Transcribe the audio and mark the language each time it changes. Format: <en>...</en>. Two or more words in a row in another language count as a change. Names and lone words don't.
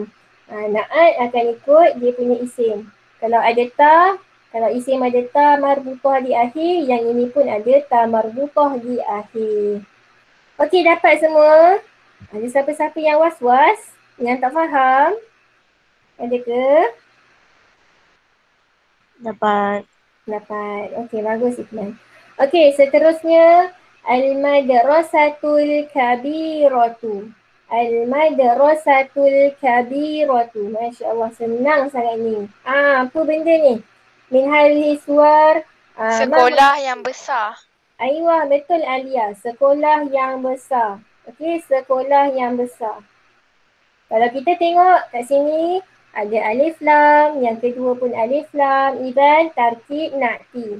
<ms>Na'at akan ikut dia punya isim. Kalau ada ta, Kalau isim ada</ms> <ar>تاء مربوطة</ar> <ms>di akhir, yang ini pun ada</ms> <ar>تاء مربوطة</ar> <ms>di akhir. Okey, dapat semua? Ada siapa-siapa yang was-was? Yang tak faham? Ada ke? Dapat. Dapat. Okey, bagus Ikhwan. Okey, seterusnya</ms> <ar>المدرسة الكبيرة. المدرسة الكبيرة. ما شاء الله,</ar> <ms>senang sangat ni. Apa benda ni? Min halhi suar. Sekolah yang besar. Aywa, betul Alia. Sekolah yang besar. Okey, sekolah yang besar. Kalau kita tengok kat sini, ada</ms> <ar>ألف لام,</ar> <ms>yang kedua pun</ms> <ar>ألف لام,</ar> <ms>Iban</ms> <ar>تركيب نعتي.</ar>